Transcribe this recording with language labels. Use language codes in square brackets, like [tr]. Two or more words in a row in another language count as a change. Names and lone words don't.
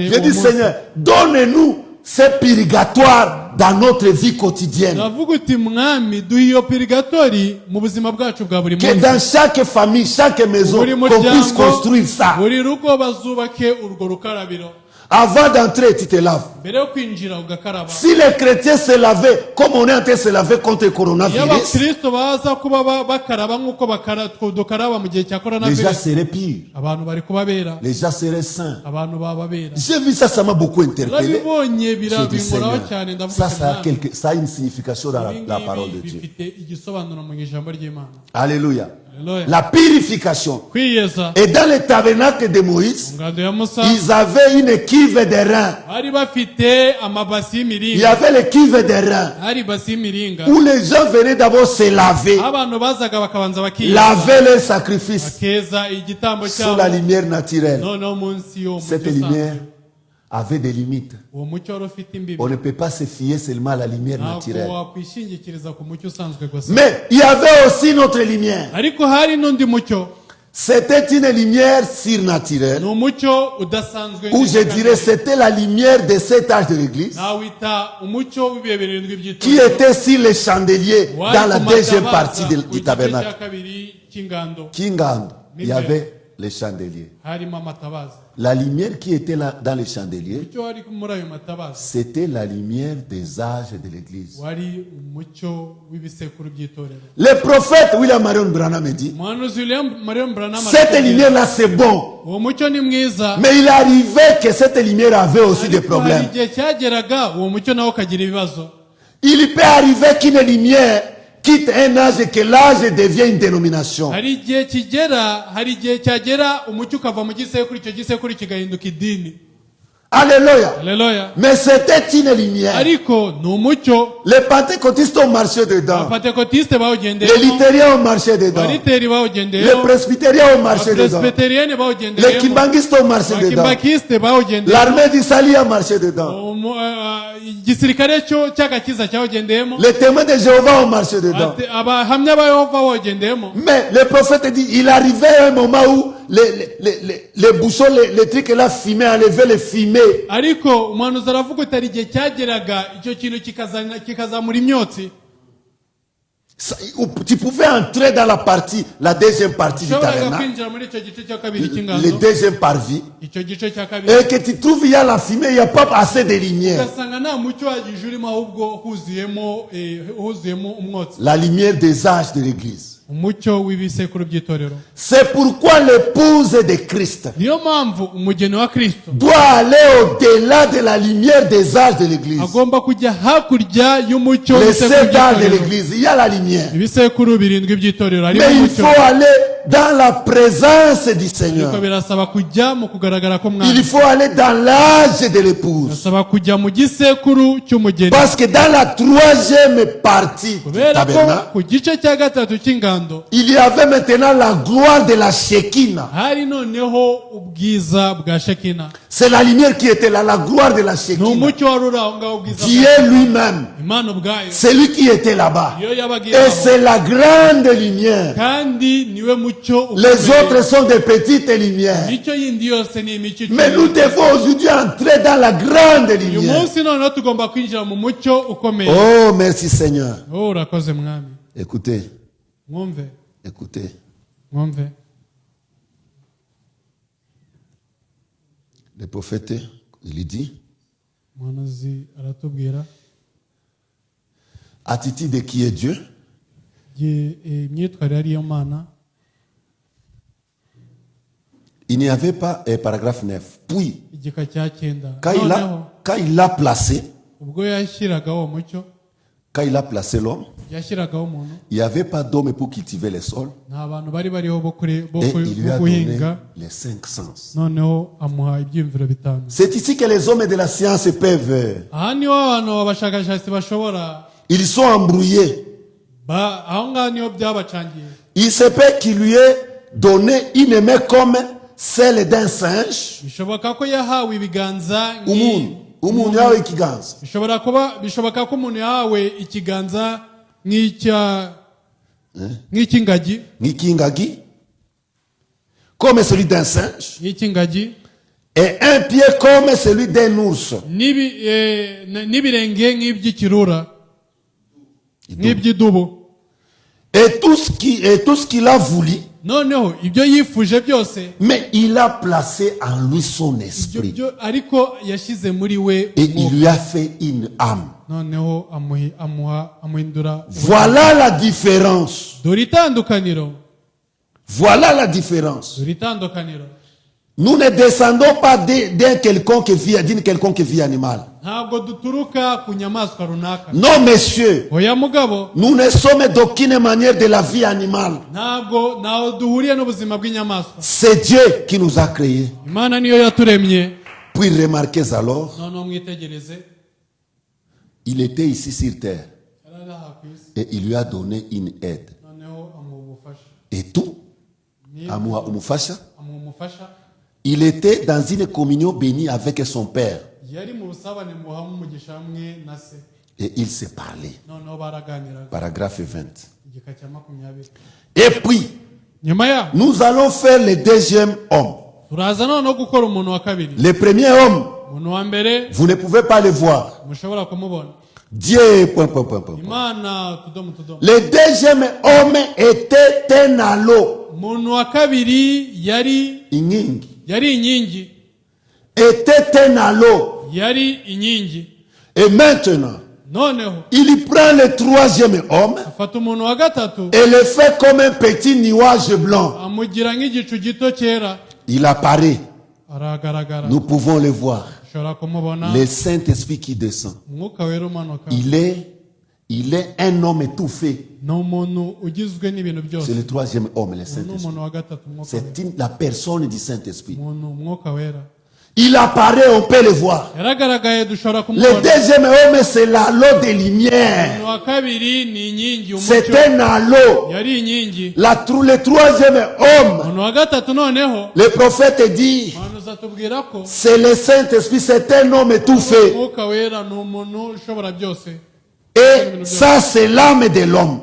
[fr] J'ai dit, [rw] uwo munsi. [fr] Seigneur, donne-nous ce purgatoire dans notre vie quotidienne. [rw] Ndavuga uti mwami duhe iyo purigatori mu buzima bwacu bwa buri [fr] Que [rw] munsi. [fr] dans chaque famille, chaque maison, [rw] Buri [fr] qu'on puisse construire ça. [rw] buri rugo bazubake urwo rukarabiro. [fr] Avant d'entrer, tu te laves. [rw] Mbere yo kwinjira ugakaraba. [fr] Si les chrétiens se lavaient, comme on est en train de se laver contre le [rw] Iyo [fr] coronavirus, [rw] abakristo baza kuba bakaraba nk'uko dukaraba mu gihe cya [fr] les gens [rw] coronavirus, [fr] seraient purs. [rw] abantu bari kubabera, [fr] Les gens seraient saints. [rw] abantu bababera. [fr] J'ai vu ça, ça m'a beaucoup interpellé. [rw] Urabibonye [fr] J'ai dit, [rw] binkoraho [fr] Seigneur, [rw] cyane ndavuga [fr] ça, [rw] ati [fr] ça a une signification dans [rw] ibi [fr] la parole de [rw] ngibi [fr] Dieu. [rw] bifite igisobanuro mu ijambo ry'Imana. [fr] Alléluia. [rw] Haleluya. [fr] La purification. [rw] Kwiyeza [fr] Et dans le tabernacle de Moïse, [rw] ngando ya Musa [fr] ils avaient une cuve de reins. [rw] bari bafite amabasi [fr] Il y [rw] y'imiringa, [fr] avait les cuves de reins [rw] hari ibasi y'imiringa [fr] où les gens venaient d'abord se laver, [rw] abantu bazaga bakabanza bakiyeza [fr] laver les sacrifices [rw] bakeza igitambo [fr] sous [rw] cyabo, [fr] la lumière naturelle. [rw] noneho munsi y'uwo [fr] Cette [rw] mucyo [fr] lumière [rw] usanzwe. [fr] avait des limites. [rw] Uwo mucyo wari ufite imbibi, [fr] On ne peut pas se fier seulement à la lumière [rw] ntabwo [fr] naturelle. [rw] wakwishingikiriza ku mucyo usanzwe gusa. [fr] Mais il y avait aussi notre lumière. [rw] Ariko hari n'undi mucyo, [fr] C'était une lumière surnaturelle, [rw] ni umucyo udasanzwe, [fr] ou je dirais c'était la lumière de cet âge de l'église, [rw] nawita umucyo w'ibihe birindwi [fr] qui [rw] by'itorero, [fr] était sur les chandeliers [rw] wari [fr] dans la [rw] ku [fr] deuxième [rw] matabaza [fr] partie [rw] ku [fr] du [rw] gice [fr] tabernacle. [rw] cya kabiri cy'ingando, Kingand, [fr] il y avait les chandeliers. [rw] harimo amatabaza. [fr] La lumière qui était là dans les chandeliers, [rw] Umucyo wari muri ayo matabaza [fr] c'était la lumière des âges de l'église. [rw] wari umucyo w'ibisekuru by'itorero. [fr] Le prophète William Marion Branham me dit, [rw] Umuhanuzi Marion Branham [fr] cette [rw] aratubwira, [fr] lumière-là c'est bon. [rw] uwo mucyo ni mwiza, [fr] Mais il arrivait que cette lumière avait aussi des [rw] ariko hari [fr] problèmes. [rw] igihe cyageraga uwo mucyo nawe ukagira ibibazo. [fr] Il peut arriver qu'une lumière quitte un âge et que l'âge devient une dénomination. [rw] hari igihe kigera hari igihe cyagera umucyo ukava mu gisekuru icyo gisekuru kigahinduka idini. [fr] Alléluia. [rw] Haleluya. [fr] Mais c'était une lumière. [rw] ariko ni umucyo. [fr] Les pentecôtistes ont marché dedans. [rw] abapentekotiste [fr] Les [rw] bawugendeyemo, [fr] luthériens ont marché dedans. [rw] abariteri [fr] Les [rw] bawugendeyemo, [fr] presbytériens ont marché dedans. [rw] abapresbiteriyene [fr] Les [rw] bawugendeyemo, [fr] kimbangistes ont marché dedans. [rw] abakimbakiste bawugendeyemo, [fr] L'armée d'Israël a marché dedans. [rw] igisirikare cyo cy'agakiza cyawugendeyemo, [fr] Les témoins de Jéhovah ont marché dedans. [rw] abahamya ba Yehova bawugendeyemo. [fr] Mais le prophète dit, il arrivait un moment où les bouchons, les trucs là fumaient, enlevaient les fumées. [rw] ariko umuhanuzi aravuga utari igihe cyageraga icyo kintu kikazamura imyotsi. [fr] Tu pouvais entrer dans la deuxième partie du [rw] ushoboraga [fr] tabernacle, [rw] kwinjira muri icyo gice cya kabiri [fr] le [rw] cy'ingando, [fr] deuxième parvis, [rw] icyo gice cya kabiri, [fr] et que tu trouves il y a la fumée, il n'y a pas assez de lumière. [rw] ugasanga nta mucyo wagije urimo ahubwo huzuyemo umwotsi, [fr] La lumière des âges de l'église. [rw] umucyo w'ibisekuru by'itorero. [fr] C'est pourquoi l'épouse de Christ [rw] niyo mpamvu umugeni wa Kristo [fr] doit aller au-delà de la lumière des âges de l'église. [rw] agomba kujya hakurya y'umucyo [fr] Les [rw] w'ibisekuru [fr] 7 âges de [rw] by'itorero. [fr] l'église, il y a la lumière. [rw] ibisekuru birindwi by'itorero harimo [fr] Mais il [rw] umucyo, [fr] faut aller dans la présence du [rw] ariko [fr] Seigneur. [rw] birasaba kujya mu kugaragara k'umwami, [fr] Il faut aller dans l'âge de l'épouse. [rw] birasaba kujya mu gisekuru cy'umugeni, [fr] Parce que dans la troisième partie du [rw] kubera ko [fr] tabernacle, [rw] ku gice cya gatatu cy'ingando [fr] il y avait maintenant la gloire de la Shekinah. [rw] hari noneho ubwiza bwa Shekina. [fr] C'est la lumière qui était là, la gloire de la [rw] ni [fr] Shekinah. [rw] umucyo wari uri aho ngaho, ubwiza [fr] Dieu lui-même, [rw] Imana ubwayo [fr] c'est lui qui était là-bas. [rw] niyo yabaga iri [fr] Et [rw] aho, [fr] c'est la grande lumière. [rw] kandi niwe mucyo [fr] Les [rw] ukomeye. [fr] autres sont des petites lumières. [rw] Imico yindi yose ni imico [fr] Mais nous devons aujourd'hui entrer dans la grande [rw] uyu [fr] lumière. [rw] munsi noneho tugomba kwinjira mu mucyo ukomeye. [fr] Oh, merci Seigneur. [rw] Oh, urakoze mwami. [fr] Écoutez, [rw] Mwumve, [fr] écoutez. [rw] mwumve. [fr] Le prophète, il dit, [rw] Umuhanuzi aratubwira [fr] attitude de qui est Dieu. [rw] imyitwarire ariyo Mana. [fr] Il n'y avait pas, paragraphe 9. Puis, [rw] igika cya cyenda, [fr] quand il l'a placé, [rw] ubwo yashyiragaho mucyo, [fr] quand il a placé l'homme, [rw] yashyiragaho umuntu, [fr] il n'y avait pas d'homme pour cultiver les sols. [rw] nta bantu bari bariho bo [fr] Et il lui a donné [rw] guhinga, [fr] les 5 sens. [rw] noneho amuha ibyiyumviro bitanu. [fr] C'est ici que les hommes de la science peuvent. [rw] aha niho abantu abashakashatsi bashobora [fr] Ils sont embrouillés. [rw] aho ngaho niho byabacangiye. [fr] Il se peut qu'il lui ait donné une main comme celle d'un singe. [rw] bishoboka ko yahawe ibiganza Umuntu yawe ikiganza. bishoboka ko umuntu yahawe ikiganza nk'icy'ingagi, Nk'ikingagi. [fr] Comme celui d'un singe. [rw] nk'icy'ingagi, [fr] Et un pied comme celui d'un ours. [rw] n'ibirenge nk'iby'ikirura, nk'iby'idubu. [fr] Et tout ce qu'il a voulu, [rw] noneho ibyo yifuje byose, [fr] mais il a placé en lui son esprit. [rw] ariko yashyize muri we [fr] Et il lui a fait une âme. [rw] noneho amuhindura. [fr] Voilà la différence. [rw] dore itandukaniro, [fr] Voilà la différence. [rw] dore itandukaniro. [fr] Nous ne descendons pas d'une quelconque vie animale. [rw] ntabwo duturuka ku nyamaswa runaka. [fr] Non, messieurs, [rw] oya mugabo, [fr] nous ne sommes d'aucune manière de la vie animale. [rw] ntaho duhuriye n'ubuzima bw'inyamaswa. [fr] C'est Dieu qui nous a créés. [rw] Imana niyo yaturemye. [fr] Puis remarquez alors, [rw] noneho mwitegereze, [fr] il était ici sur terre [rw] yari ari aha ku isi, [fr] et il lui a donné une aide. [rw] noneho amuha ubufasha. [fr] Et tout, [rw] amuha umufasha. amuha umufasha. [fr] Il était dans une communion bénie avec son père. [rw] yari mu busabane buhamwe umugisha hamwe na se, [fr] Et ils se parlaient. [rw] noneho baraganiraga. [fr] Paragraphe 20. [rw] igika cya 20. [fr] Et puis, [rw] nyuma yaho [fr] nous allons faire le deuxième homme. [rw] turaza noneho gukora umuntu wa kabiri. [fr] Le premier homme, [rw] umuntu wa mbere [fr] vous ne pouvez pas le voir. [rw] mushobora kumubona. [fr] Dieu, ... [rw] imana tudomo. [fr] Le deuxième homme était un halo. [rw] umuntu wa kabiri yari Ingingi. inkingi, [fr] Était un halo. [rw] yari inkingi. [fr] Et maintenant, [rw] noneho [fr] il prend le troisième homme [rw] afata umuntu wa gatatu [fr] et le fait comme un petit nuage blanc. [rw] amugira nk'igicu gito cyera. [fr] Il apparaît. [rw] aragaragara, [fr] Nous pouvons le voir. [rw] ushobora kumubona. [fr] Le Saint-Esprit qui descend. [rw] umwuka wera umanuka. [fr] Il est Il est un homme étouffé. [rw] ni umuntu ugizwe n'ibintu byose. [fr] C'est le troisième homme, le [rw] Ni [fr] Saint-Esprit. [rw] umuntu wa gatatu, umwuka wera. [fr] C'est la personne du Saint-Esprit. [rw] Umwuka wera. [fr] Il apparaît, on peut le voir. [rw] Yaragaragaye dushobora [fr] Le [rw] kumubona. [fr] deuxième homme, c'est l'halo de lumière. [rw] Umuntu wa kabiri ni inkingi, [fr] C'est [rw] umucyo. [fr] un halo. [rw] Yari inkingi. [fr] Le troisième homme, [rw] Umuntu wa gatatu noneho, [fr] le prophète dit, [rw] umuhanuzi atubwira ko [fr] c'est le Saint-Esprit, c'est un homme étouffé. [rw] umwuka wera ni umuntu ushobora byose. [fr] Et ça, c'est l'âme de l'homme.